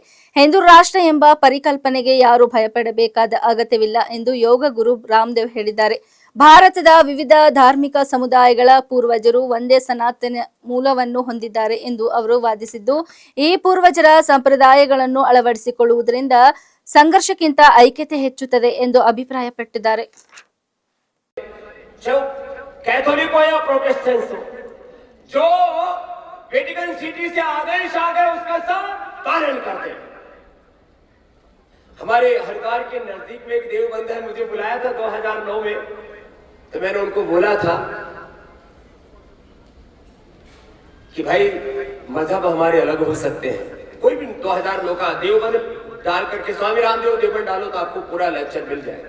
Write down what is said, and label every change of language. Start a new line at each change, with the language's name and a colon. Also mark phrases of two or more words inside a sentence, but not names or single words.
Kannada: ಹಿಂದೂ ರಾಷ್ಟ್ರ ಎಂಬ ಪರಿಕಲ್ಪನೆಗೆ ಯಾರು ಭಯಪಡಬೇಕಾದ ಅಗತ್ಯವಿಲ್ಲ ಎಂದು ಯೋಗ ಗುರು ರಾಮದೇವ್ ಹೇಳಿದ್ದಾರೆ. ಭಾರತದ ವಿವಿಧ ಧಾರ್ಮಿಕ ಸಮುದಾಯಗಳ ಪೂರ್ವಜರು ಒಂದೇ ಸನಾತನ ಮೂಲವನ್ನು ಹೊಂದಿದ್ದಾರೆ ಎಂದು ಅವರು ವಾದಿಸಿದ್ದು, ಈ ಪೂರ್ವಜರ ಸಂಪ್ರದಾಯಗಳನ್ನು ಅಳವಡಿಸಿಕೊಳ್ಳುವುದರಿಂದ ಸಂಘರ್ಷಕ್ಕಿಂತ ಐಕ್ಯತೆ ಹೆಚ್ಚುತ್ತದೆ ಎಂದು ಅಭಿಪ್ರಾಯಪಟ್ಟಿದ್ದಾರೆ.
Hindi: हमारे हरिद्वार के नजदीक में एक देवबंद है, मुझे बुलाया था 2009 में, तो मैंने उनको बोला था कि भाई मजहब हमारे अलग हो सकते हैं, कोई भी 2000 लोग का देवबंद डाल करके स्वामी रामदेव देवबंद डालो तो आपको पूरा लेक्चर मिल जाएगा.